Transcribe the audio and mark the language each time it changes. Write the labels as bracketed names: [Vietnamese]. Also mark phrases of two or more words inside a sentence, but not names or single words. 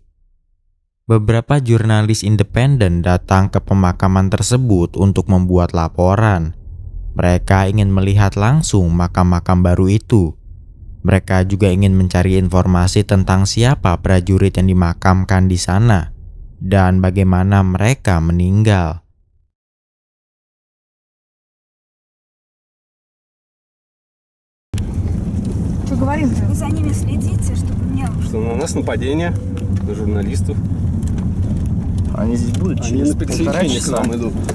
[Indonesian] Beberapa jurnalis independen datang ke pemakaman tersebut untuk membuat laporan. Mereka ingin melihat langsung makam-makam baru itu. Mereka juga ingin mencari informasi tentang siapa prajurit yang dimakamkan di sana dan bagaimana mereka meninggal. [Russian] Что говорим? Вы за ними следите, чтобы мне... Что на нас нападение, на журналистов. Они здесь будут Они на пересечение к нам идут.